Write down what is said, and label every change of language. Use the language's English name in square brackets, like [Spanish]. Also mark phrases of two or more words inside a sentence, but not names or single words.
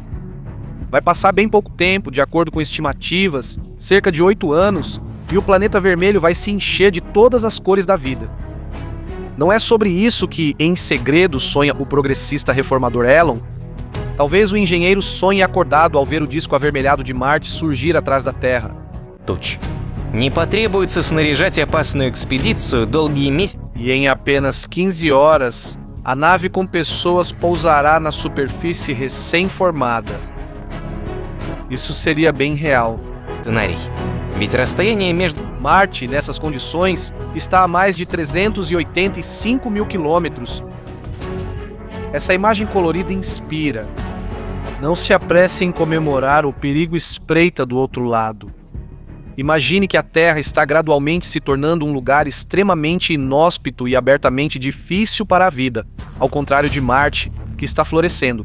[Portuguese] Vai passar bem pouco tempo, de acordo com estimativas, cerca de 8 anos, e o planeta vermelho vai se encher de todas as cores da vida. Não é sobre isso que, em segredo, sonha o progressista reformador Elon? Talvez o engenheiro sonhe acordado ao ver o disco avermelhado de Marte surgir atrás da Terra. Туч. [Russian] Не потребуется снаряжать опасную экспедицию долгие месяцы. [Portuguese] E em apenas 15 horas, a nave com pessoas pousará na superfície recém-formada. Isso seria bem real. [Russian] Сценарий. Ведь расстояние между... [Portuguese] Marte, nessas condições, está a mais de 385 mil quilômetros. Essa imagem colorida inspira. Não se apresse em comemorar, o perigo espreita do outro lado. Imagine que a Terra está gradualmente se tornando um lugar extremamente inóspito e abertamente difícil para a vida, ao contrário de Marte, que está florescendo.